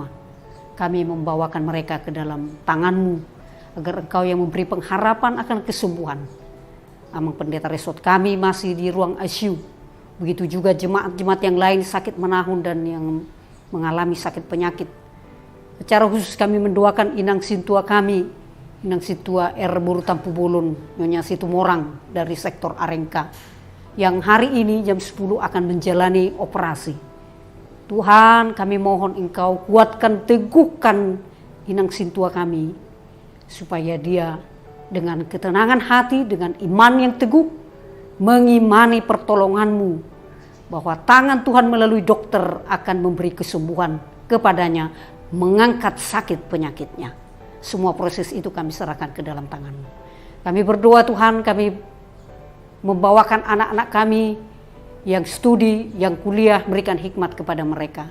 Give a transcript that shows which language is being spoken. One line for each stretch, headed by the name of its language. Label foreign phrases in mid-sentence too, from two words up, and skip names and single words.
Indonesian: Kami membawakan mereka ke dalam tangan-Mu, agar Engkau yang memberi pengharapan akan kesembuhan. Amang Pendeta Resort kami masih di ruang ICU. Begitu juga jemaat-jemaat yang lain sakit menahun dan yang mengalami sakit penyakit. Secara khusus kami mendoakan
Batak Toba: inang sintua
Indonesian: kami,
Batak Toba: inang sintua
Indonesian: Buru Tampu Bolon, Nyonya Situmorang dari sektor Arengka, yang hari ini jam 10 akan menjalani operasi. Tuhan, kami mohon Engkau kuatkan, teguhkan
Batak Toba: inang sintua
Indonesian: kami, supaya dia dengan ketenangan hati, dengan iman yang teguh, mengimani pertolongan-Mu, bahwa tangan Tuhan melalui dokter akan memberi kesembuhan kepadanya, mengangkat sakit penyakitnya. Semua proses itu kami serahkan ke dalam tangan-Mu. Kami berdoa Tuhan, kami membawakan anak-anak kami yang studi, yang kuliah, berikan hikmat kepada mereka.